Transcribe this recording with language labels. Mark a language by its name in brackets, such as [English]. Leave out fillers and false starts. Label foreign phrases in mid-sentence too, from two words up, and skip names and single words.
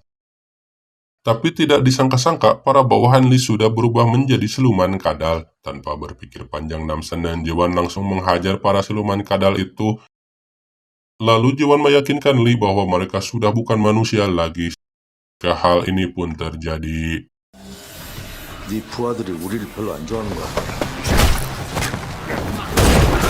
[Indonesian] Tapi tidak disangka-sangka, para bawahan Lee sudah berubah menjadi siluman kadal. Tanpa berpikir panjang, Namsan dan Jiwan langsung menghajar para siluman kadal itu. Lalu Jiwan meyakinkan Lee bahwa mereka sudah bukan manusia lagi. Hal ini pun terjadi. [Korean] 네 부하들이 우리를 별로 안 좋아하는 것 같아.